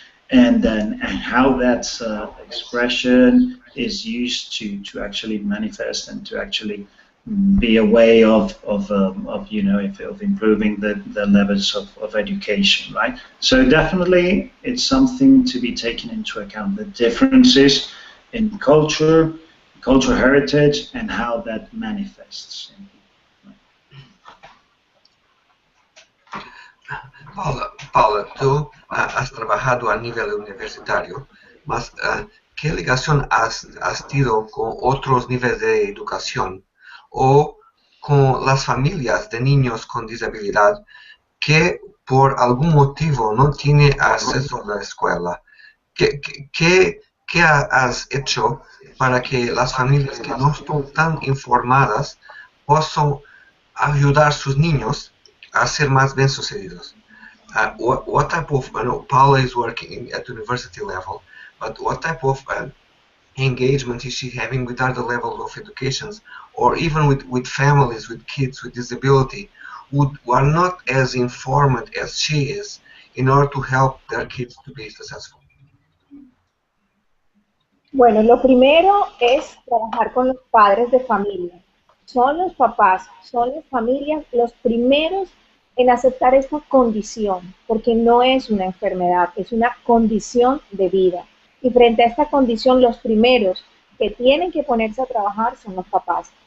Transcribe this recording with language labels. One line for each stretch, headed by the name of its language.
English: And how that expression is used to actually manifest and to actually be a way of you know, of improving the levels of education, right? So definitely it's something to be taken into account, the differences in culture, cultural heritage, and how that manifests.
Spanish: Paula, tú has trabajado a nivel universitario, mas ¿qué ligación has tenido con otros niveles de educación o con las familias de niños con disabilidad que por algún motivo no tienen acceso a la escuela? ¿Qué has hecho para que las familias que no están tan informadas puedan ayudar a sus niños a ser más bien sucedidos?
English: What type of, I know Paula is working at university level, but what type of engagement is she having with other levels of educations, or even with families, with kids with disability, who are not as informed as she is, in order to help their kids to be successful?
Spanish: Bueno, lo primero es trabajar con los padres de familia. Son los papás, son las familias los primeros en aceptar esta condición, porque no es una enfermedad, es una condición de vida. Y frente a esta condición, los primeros que tienen que ponerse a trabajar son los papás.